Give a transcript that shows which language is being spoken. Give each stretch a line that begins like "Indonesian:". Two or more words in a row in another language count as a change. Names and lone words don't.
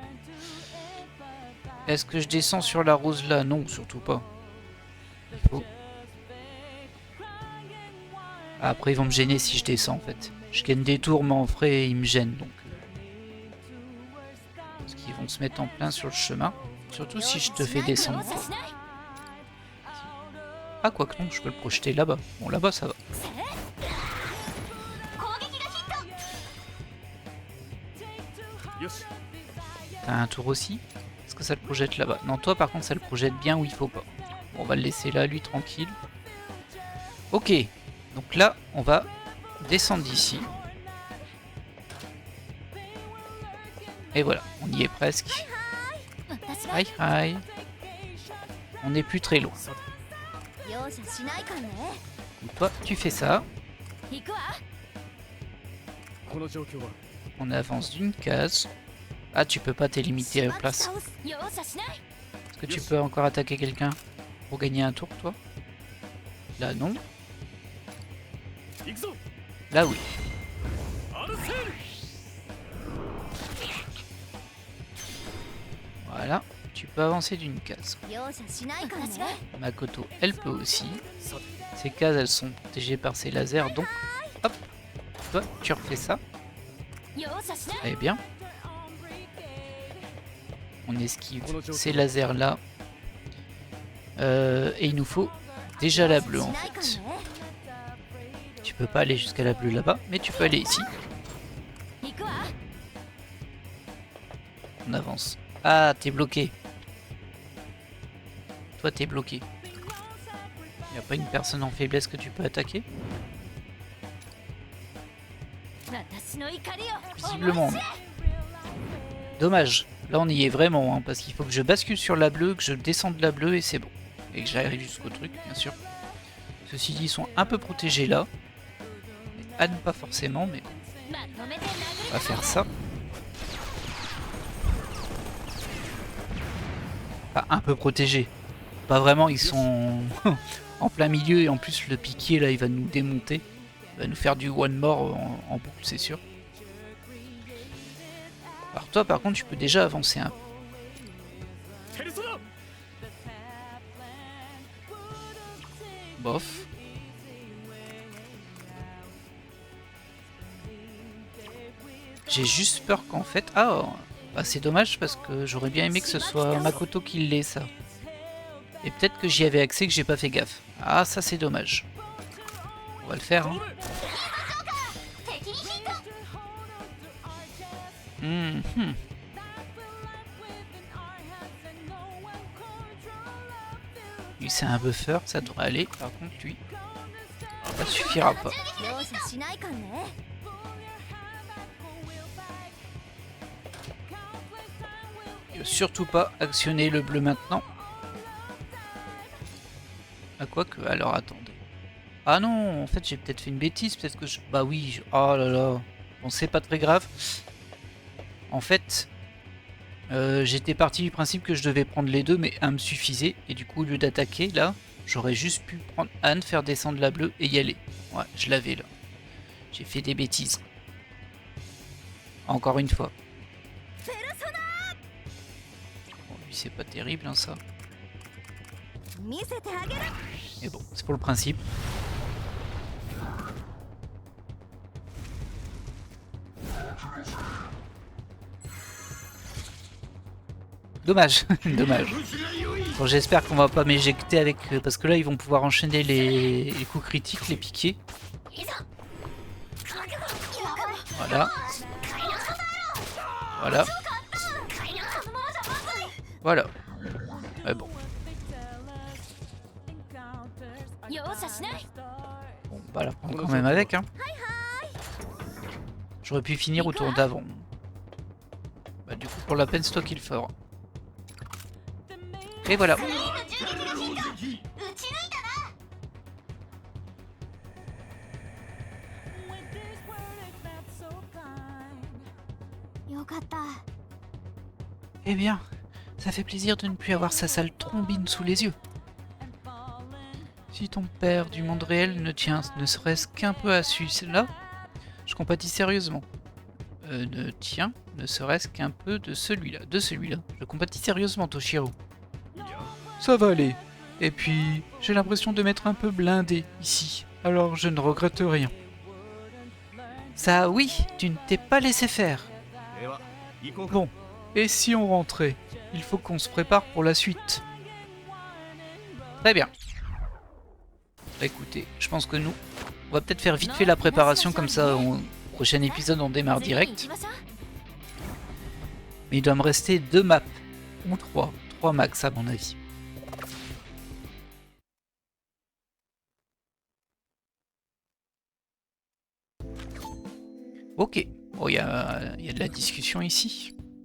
French: Est-ce que je descends sur la rose là? Non, surtout pas. Il faut... Après, ils vont me gêner si je descends, en fait. Je gagne des tours, mais en frais, ils me gênent, donc... Parce qu'ils vont se mettre en plein sur le chemin. Surtout si je te fais descendre.
Japanese: 容赦しない
French: Ah, quoi que non, je peux le projeter là-bas. Bon, là-bas, ça va.
Japanese: 攻撃がヒットよし
French: T'as un tour aussi? Est-ce que ça le projette là-bas? Non, toi, par contre, ça le projette bien où il faut pas. Bon, on va le laisser là, lui, tranquille. Ok. Donc là, on va descendre d'ici. Et voilà, on y est presque.
Japanese: 私が
French: Hi, hi. On n'est plus très loin.
Japanese: さて容赦しないかんね
French: Donc toi, tu fais ça.
Japanese: 行くわこの状況は
French: On avance d'une case. Ah, tu peux pas, t'es limité à
Japanese: しばき
French: place.
Japanese: 倒す容赦しない
French: Est-ce que tu peux encore attaquer quelqu'un pour gagner un tour, toi? Là, non.
Japanese: 行くぞ
French: Là, oui. アルセール Voilà. Tu peux avancer d'une case.
Japanese: 容赦しないかんね
French: Makoto, elle peut aussi.
Japanese: さて
French: Ces cases, elles sont protégées par ces lasers, donc... Hop. Toi, tu refais ça.
Japanese: 容赦しない
French: Très bien. On esquive ces lasers là. Et il nous faut déjà la bleue en
Japanese: しないかん
French: fait.
Japanese: ね
French: Tu peux pas aller jusqu'à la bleue là-bas, mais tu peux aller ici.
Japanese: 行くわ
French: On avance. Ah, t'es bloqué. Toi, t'es bloqué. Y a pas une personne en faiblesse que tu peux attaquer?
Japanese: 私の怒りを
French: Visiblement. Non. Dommage. Là on y est vraiment, hein, parce qu'il faut que je bascule sur la bleue, que je descende la bleue et c'est bon. Et que j'arrive jusqu'au truc, bien sûr. Ceux-ci dit, ils sont un peu protégés là. Anne pas forcément, mais
Japanese: まとめて殴り
French: on va faire ça. Pas un peu protégés. Pas vraiment, ils sont en plein milieu et en plus le piquier là il va nous démonter. Il va nous faire du
English: one more
French: en boucle, c'est sûr. Alors toi par contre tu peux déjà avancer un peu.
Japanese: ペルソナ
French: Bof. J'ai juste peur qu'en fait... Ah, bah c'est dommage parce que j'aurais bien aimé que ce soit Makoto qui l'ait ça. Et peut-être que j'y avais accès que j'ai pas fait gaffe. Ah ça c'est dommage. On va le faire. Hein.
Japanese: 敵にヒット Mhm.
French: Lui c'est un buffer, ça devrait aller. Par contre lui, ça suffira pas.
Japanese: 容赦しないかんね
French: Il faut surtout pas actionner le bleu maintenant. Ah quoi que, alors attendez. Ah non, en fait j'ai peut-être fait une bêtise, peut-être que je... Bah oui, oh là là. Bon c'est pas très grave. En fait, j'étais parti du principe que je devais prendre les deux, mais un me suffisait. Et du coup au lieu d'attaquer là, j'aurais juste pu prendre Anne, faire descendre la bleue et y aller. Ouais, je l'avais là. J'ai fait des bêtises. Encore une fois. Bon, lui c'est pas terrible hein, ça.
Japanese: 見せてあげる
French: Mais bon, c'est pour le principe. Dommage, dommage. Bon, j'espère qu'on va pas m'éjecter avec... parce que là, ils vont pouvoir enchaîner les coups critiques, les piquets.
Japanese: いざ
French: Voilà. Voilà.
Japanese: このままじゃまずい
French: Voilà. Ouais, bon.
Japanese: 容赦しない
French: Bon, bah la prendre quand même avec, hein. J'aurais pu finir au tour d'avant. Bah du coup, pour la peine, c'est toi qui le fera. Et voilà.
Japanese: 全員の銃撃がヒット撃ち抜いたな よかった
French: Eh bien, ça fait plaisir de ne plus avoir sa sale trombine sous les yeux. Si ton père du monde réel ne tient ne serait-ce qu'un peu à celui-là, je compatis sérieusement. Ne tient ne serait-ce qu'un peu de celui-là. Je compatis sérieusement, Toshiro. Ça va aller. Et puis, j'ai l'impression de m'être un peu blindé ici, alors je ne regrette rien. Ça oui, tu ne t'es pas laissé faire.
Japanese: では行こうか
French: Bon, et si on rentrait? Il faut qu'on se prépare pour la suite. Très bien. Bah, écoutez, je pense que nous, on va peut-être faire vite fait la préparation, comme ça au prochain épisode on démarre
Japanese: 次に行
French: direct.
Japanese: きましょう
French: Mais il doit me rester 2 maps, ou 3 max à mon avis. Ok, bon, il y a de la discussion ici.